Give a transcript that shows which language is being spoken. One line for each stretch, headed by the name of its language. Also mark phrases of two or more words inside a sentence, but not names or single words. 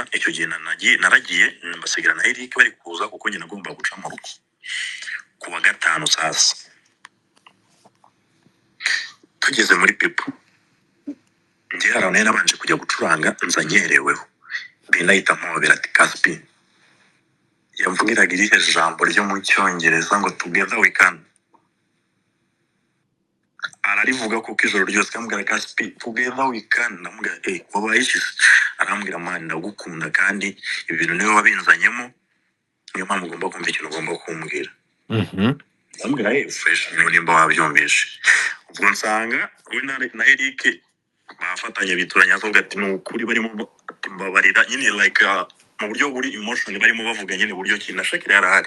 Kinyarwanda: Icyo gihe naragiye mbasigira na Eric bari kuza kuko njye nagomba guca mu rugo kuwa gatanu sasa. Tugeze muri Pepu njye harane nabanje kujya gucuranga nza nyereweho. Benda ahita ampobera ati Casper, yamvugiraga irihe jambo ryo mu Cyongereza ngo
English: together we can.
Kinyarwanda: Ararivuga kuko ijoro ryose kambwira Casper
English: together we can.
Kinyarwanda: Ndamubwira wabaye iki? Arambwira man ndagukunda kandi ibintu niwe wabinzanyemo, niyo mpamvu ugomba kumva ikintu ugomba kumbwira. Ndamubwira fresh nimba wabyumvishe. Ubwo nsanga we na Eric bafatanye bituranya avuga ati n'ukuri barimo mbabarira nyine like mu buryo buri emotion barimo bavuga nyine buryo ki nashakira yarahari.